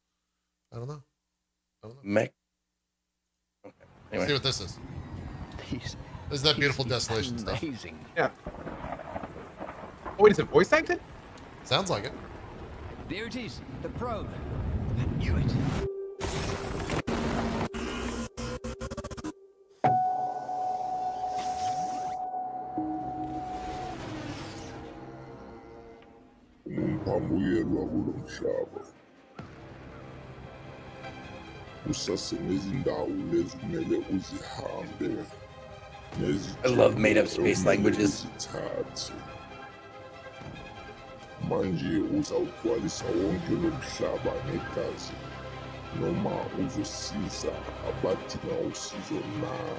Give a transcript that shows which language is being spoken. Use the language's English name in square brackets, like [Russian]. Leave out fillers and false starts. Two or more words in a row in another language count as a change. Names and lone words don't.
[English] I don't know. Mech. Okay. Anyway. Let's see what this is. This is that beautiful desolation amazing stuff. Yeah. Oh, wait, is it voice acted? Sounds like it. There it is, the probe. I knew it. [Zulu] Ungaphamukela kulo mhlaba. Usasenezindawo lezi kumele uzihambe. [English] I love made-up space languages. [Zulu] Manje uzawugcwalisa wonke lo mhlaba negazi noma uzosiza abadinga usizo nawe.